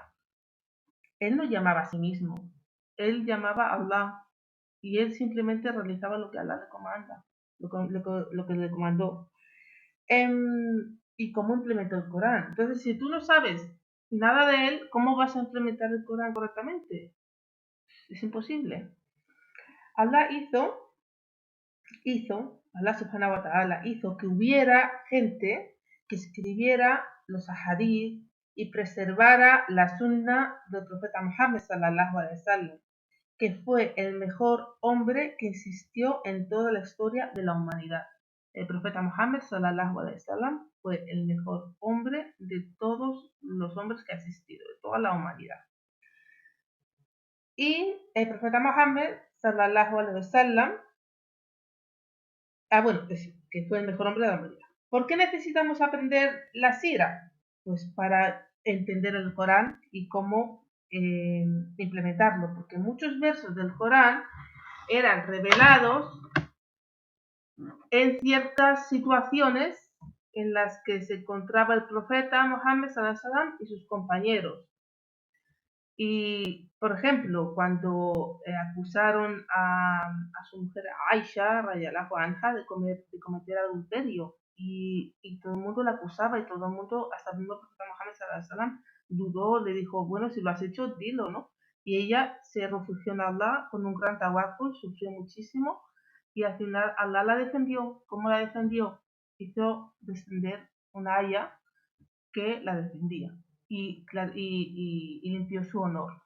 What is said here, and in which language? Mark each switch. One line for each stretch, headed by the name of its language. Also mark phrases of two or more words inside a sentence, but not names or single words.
Spanish: Él no llamaba a sí mismo, él llamaba a Allah y él simplemente realizaba lo que Allah le comanda, lo que le comandó. Y cómo implementó el Corán. Entonces, si tú no sabes nada de él, ¿cómo vas a implementar el Corán correctamente? Es imposible.
Arabic: الله الله سبحانه وتعالى
Spanish: hizo que hubiera gente que escribiera los ahadith y preservara la sunna del profeta Muhammad
Arabic: صلى الله عليه وسلم,
Spanish: que fue el mejor hombre que existió en toda la historia de la humanidad. El profeta Muhammad
Arabic: صلى الله عليه وسلم
Spanish: fue el mejor hombre de todos los hombres que ha existido, de toda la humanidad. Y el profeta Muhammad
Arabic: صلى الله عليه وسلم,
Spanish: que fue el mejor hombre de la humanidad. ¿Por qué necesitamos aprender la sira? Pues para entender el Corán y cómo implementarlo, porque muchos versos del Corán eran revelados en ciertas situaciones en las que se encontraba el profeta Mohammed
Arabic: صلى الله عليه وسلم
Spanish: y sus compañeros. Y, por ejemplo, cuando acusaron a su mujer Aisha,
Arabic: رضي الله عنها,
Spanish: de cometer adulterio, y todo el mundo la acusaba, y todo el mundo, hasta el mismo profeta Mohammed
Arabic: صلى الله عليه وسلم,
Spanish: dudó, le dijo, bueno, si lo has hecho, dilo, ¿no? Y ella se refugió en Allah con un gran tawakkul, sufrió muchísimo, y al final Allah la defendió. ¿Cómo la defendió? Hizo descender una aya que la defendía y limpió su honor.